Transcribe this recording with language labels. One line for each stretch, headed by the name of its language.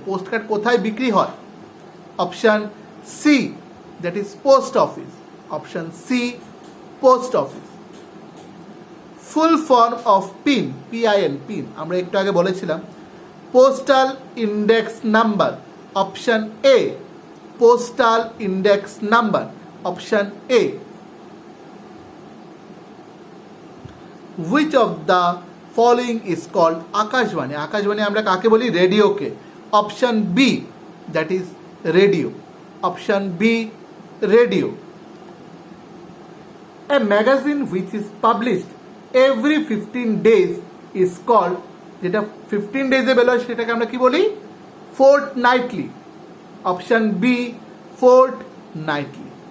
Bangla: Post card কোথায় বিক্রি হয়?
English: Option C, that is post office. Option C, post office. Full form of PIN, PIN, PIN
Bangla: আমরা একটু আগে বলেছিলাম
English: Postal index number. Option A, postal index number. Option A. Which of the following is called akashvani.
Bangla: Akashvani আমরা কাকে বলি?
English: রেডিওকে। Option B, that is radio. Option B, radio. A magazine which is published every 15 days is called,
Bangla: যেটা 15 ডেজে বেরোয় সেটাকে আমরা কি বলি?
English: fortnightly. Option B, fortnightly.